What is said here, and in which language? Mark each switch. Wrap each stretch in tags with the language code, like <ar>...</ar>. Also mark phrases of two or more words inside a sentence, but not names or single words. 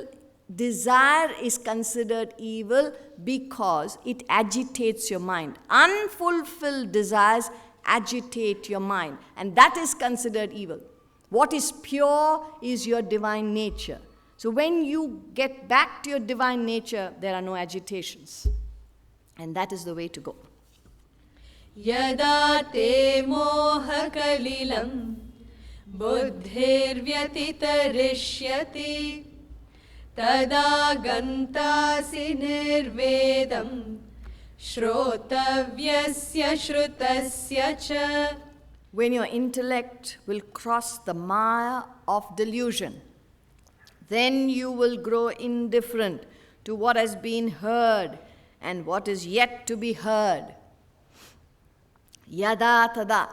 <en>Desire is considered evil because it agitates your mind. Unfulfilled desires agitate your mind, and that is considered evil. What is pure is your divine nature. So when you get back to your divine nature, there are no agitations. And that is the way to go.</en> <sa>Yada te moha kalilam buddhirvyatitarishyati tada gantasi nirvedam shrotavyasya shrutasya cha.</sa> <en>When your intellect will cross the maya of delusion, then you will grow indifferent to what has been heard and what is yet to be heard.</en> <sa>Yada tada.</sa>